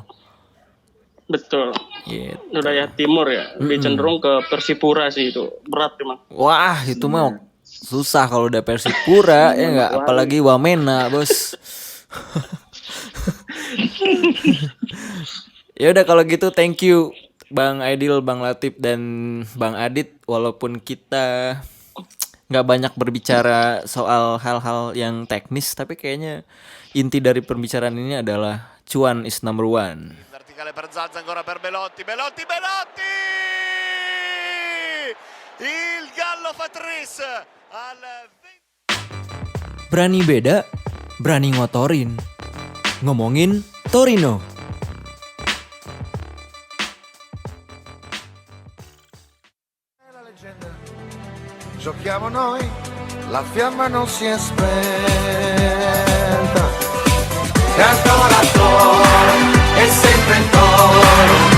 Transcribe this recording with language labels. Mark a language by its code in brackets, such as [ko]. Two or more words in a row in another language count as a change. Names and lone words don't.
[id] Betul. Gitu. Wilayah timur ya. Lebih cenderung ke Persipura sih itu. Berat emang. Wah, itu mah susah kalau udah Persipura ya enggak, apalagi Wamena, Bos. Ya udah kalau gitu [en] thank you [id] Bang Aidil, Bang Latif dan Bang Adit walaupun kita nggak banyak berbicara soal hal-hal yang teknis tapi kayaknya inti dari pembicaraan ini adalah cuan [en] is number one. [it] Verticale per Zaza, ancora per Belotti. Il Gallo fa tris al 20. [id] Berani beda, berani ngotorin. Ngomongin Torino. [it] Giochiamo noi, la fiamma non si è spenta. E ancora Toro, è sempre in toro.